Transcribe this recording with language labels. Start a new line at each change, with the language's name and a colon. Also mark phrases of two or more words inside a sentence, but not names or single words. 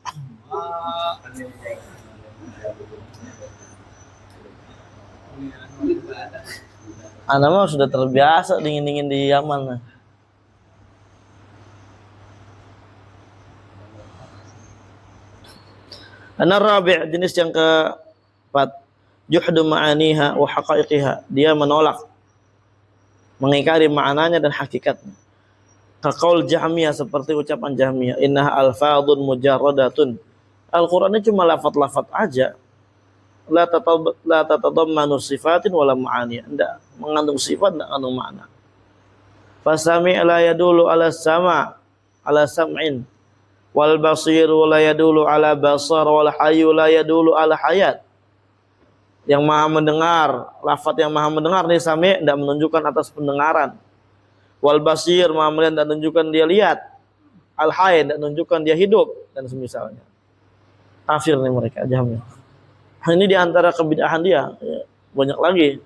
Indonesian: Anda mah sudah terbiasa dingin-dingin di Yaman. An-rabi' jenis yang keempat,
Arabic: جحد معانيها وحقائقها.
Indonesian: Dia menolak, mengingkari maknanya dan hakikatnya.
Arabic: كقول الجهمية,
Indonesian: seperti ucapan Jahmiyah,
Arabic: إنها ألفاظ مجردة.
Indonesian: Al-Qur'an ini cuma lafaz-lafaz aja.
Arabic: لا تتضمن صفات ولا معاني.
Indonesian: Enggak mengandung sifat, enggak mengandung makna.
Arabic: فالسميع لا يدل على سمع على سمع. والبصير لا يدل على بصر والحي لا يدل على حياة.
Indonesian: Yang maha mendengar, lafaz yang maha mendengar nih sami' tidak menunjukkan atas pendengaran.
Arabic: والبصير
Indonesian: maha melihat dan menunjukkan dia lihat. Al hayy dan menunjukkan dia hidup dan semisalnya. Kafir nih mereka Jahmiyah. Ini di antara kebid'ahan dia, ya, banyak lagi.